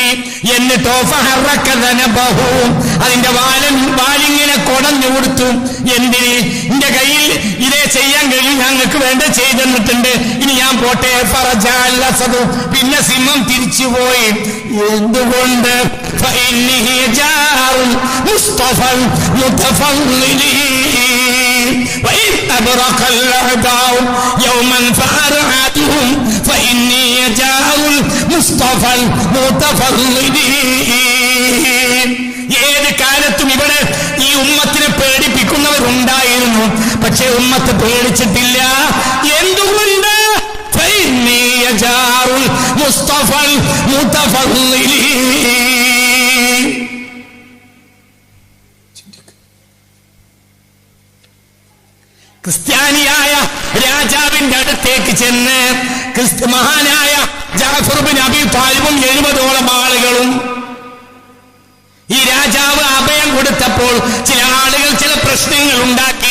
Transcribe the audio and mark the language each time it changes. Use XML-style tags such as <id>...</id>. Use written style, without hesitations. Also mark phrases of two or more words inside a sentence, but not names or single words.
<ml>എന്നിട്ടോ അതിന്റെ വാലിങ്ങനെ കൊടഞ്ഞു കൊടുത്തു. എന്തിന്? എന്റെ കയ്യിൽ ഇതേ ചെയ്യാൻ കഴിയും, ഞങ്ങൾക്ക് വേണ്ട ചെയ്തെന്നിട്ടുണ്ട്, ഇനി ഞാൻ പോട്ടെ. പിന്നെ സിംഹം തിരിച്ചുപോയി. എന്തുകൊണ്ട്?</ml> <ar>أبرق الأعداء يوما فأرعدهم فإني جار المصطفى المتفضلين.</ar> <ml>ഏത് കാലത്തും ഇവിടെ ഈ ഉമ്മത്തിനെ പേടിപ്പിക്കുന്നവരുണ്ടായിരുന്നു. പക്ഷേ ഉമ്മത്ത് പേടിച്ചിട്ടില്ല. എന്തുകൊണ്ട്?</ml> <ar>فإني جار المصطفى المتفضلين.</ar> <ml>ക്രിസ്ത്യാനിയായ രാജാവിന്റെ അടുത്തേക്ക് ചെന്ന് മഹാനായ ജഅഫർ ബിൻ അബീ താലിബും 70ഓളം ആളുകളും ഈ രാജാവ് അഭയം കൊടുത്തപ്പോൾ ചില ആളുകൾ ചില പ്രശ്നങ്ങൾ ഉണ്ടാക്കി.</ml>